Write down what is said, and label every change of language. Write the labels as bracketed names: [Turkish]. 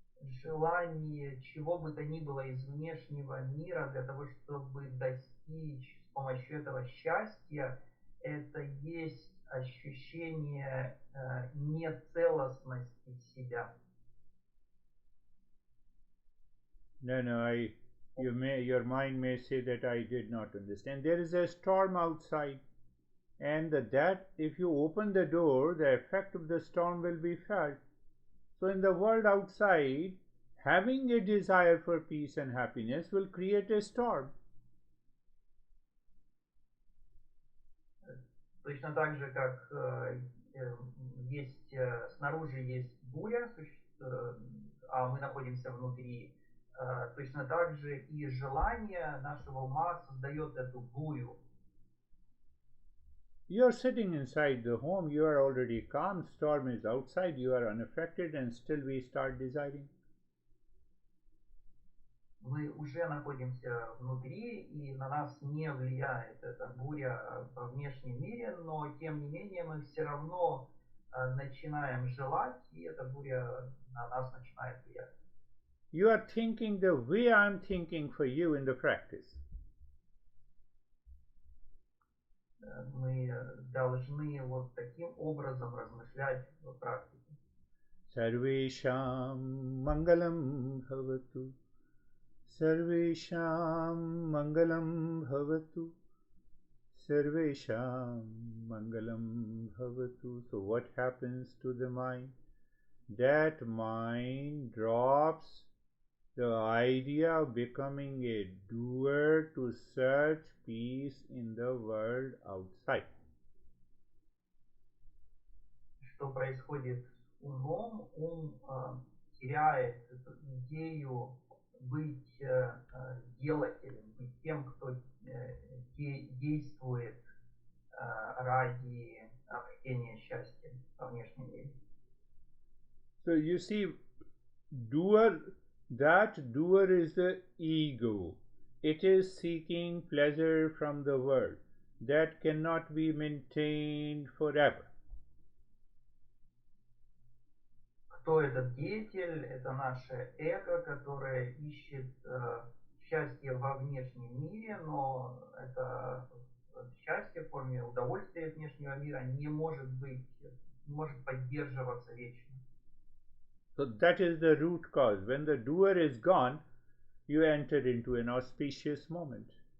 [Russian] Желание чего бы то ни было из внешнего мира для того, чтобы достичь с помощью этого счастья, это есть ощущение нецелостности себя. [English] No, your mind may say that I did not understand. There is a storm outside, and that if you open the door, the effect of the storm will be felt. So in the world outside, having a desire for peace and happiness will create a storm. [Russian] Точно так же, как снаружи есть буря, а мы находимся внутри, точно так же и желание нашего ума создает эту бурю. [English] You are sitting inside the home, you are already calm, storm is outside, you are unaffected, and still we start desiring. [Russian] Мы уже находимся внутри, и на нас не влияет эта буря во внешнем мире, но тем не менее мы все равно начинаем желать, и эта буря на нас начинает влиять. [English] You are thinking the way I am thinking for you in the practice. [Russian] Мы должны вот таким образом размышлять в практике. [Sanskrit] Sarvesham mangalam bhavatu. Sarvesham mangalam bhavatu. Sarvesham mangalam bhavatu. [English] So what happens to the mind? That mind drops the idea of becoming a doer to search peace in the world outside. [Russian] Что происходит с умом? Ум теряет эту идею быть делателем, быть тем, кто действует ради обретения счастья во внешнем мире. [English] So you see, that doer is the ego. It is seeking pleasure from the world. That cannot be maintained forever. [Russian] Кто этот деятель? Это наше эго, которое ищет счастье во внешнем мире, но это счастье в форме удовольствия внешнего мира не может поддерживаться вечно. [English] So that is the root cause. When the doer is gone, you enter into an auspicious moment.